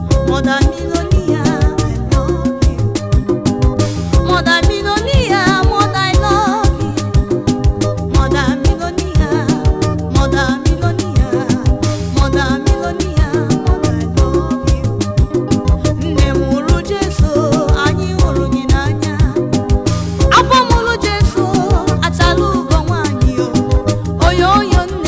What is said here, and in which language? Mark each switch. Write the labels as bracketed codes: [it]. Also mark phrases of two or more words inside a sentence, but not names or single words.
[en] Mother Millionaire, I love you. Mother Millionaire, Mother, I love you. Mother Millionaire, Mother Millionaire, Mother Millionaire, Mother, I love you. [ig] Nne m hụrụ Jesu, anyị hụrụ gị n'anya. Afọ mụrụ Jesu, achala ugo nwaanyị o. Oyo, oyo,